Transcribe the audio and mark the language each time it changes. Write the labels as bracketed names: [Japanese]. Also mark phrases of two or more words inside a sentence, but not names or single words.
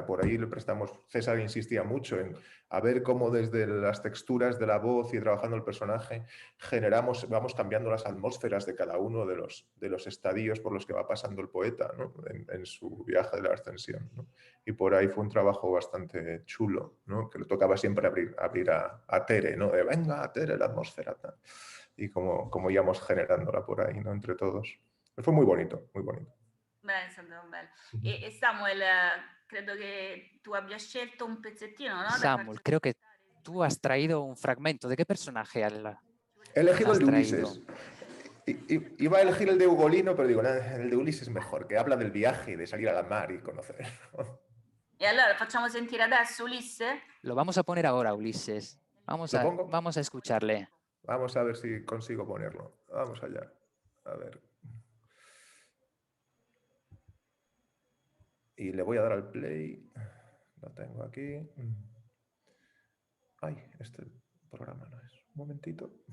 [Spanish] Por ahí le prestamos, César insistía mucho en a ver cómo desde las texturas de la voz y trabajando el personaje vamos cambiando las atmósferas de cada uno de los estadios por los que va pasando el poeta, ¿no? en su viaje de la ascensión, ¿no? Y por ahí fue un trabajo bastante chulo, ¿no? Que le tocaba siempre abrir a Tere, ¿no? De venga, Tere, la atmósfera. Tal. Y como íbamos generándola por ahí, ¿no? Entre todos. Fue muy bonito, muy bonito. Bello. [Italian] E Samuel, credo che tu abbia scelto un pezzettino, [Spanish] ¿no? Samuel, creo que tú has traído un fragmento. ¿De qué personaje He elegido el de traído? Ulises. Iba a elegir el de Ugolino, pero digo, el de Ulises es mejor, que habla del viaje, de salir a la mar y conocer. [Italian] E allora facciamo sentire adesso Ulisse? [Spanish] Lo vamos a poner ahora, Ulises. Vamos a escucharle. Vamos a ver si consigo ponerlo. Vamos allá. A ver. Y le voy a dar al play. Lo tengo aquí. Ay, este programa no es. Un momentito.